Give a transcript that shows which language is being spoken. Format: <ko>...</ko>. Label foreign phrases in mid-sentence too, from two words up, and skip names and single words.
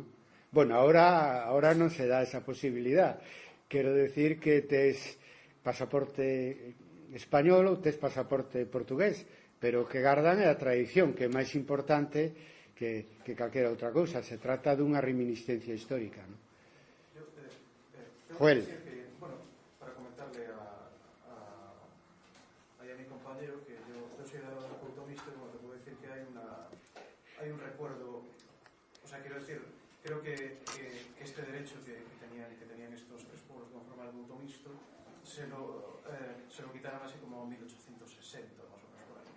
<gl>Bueno, ahora non se dá esa posibilidad. Quero decir que tes pasaporte español ou tes pasaporte portugués, pero que gardan é a tradición, que é máis importante que calquera outra cousa. Se trata dunha reminiscencia histórica, non? Joel.</gl> <es>Bueno, para comentarle a compañero que yo soy de Couto Mixto, como te puedo decir que hay un recuerdo, o sea, quiero decir, creo que este derecho que tenían estos tres pueblos que conforman el Couto Mixto se lo quitaron así como en 1860, más o menos por ahí, ¿no?</es>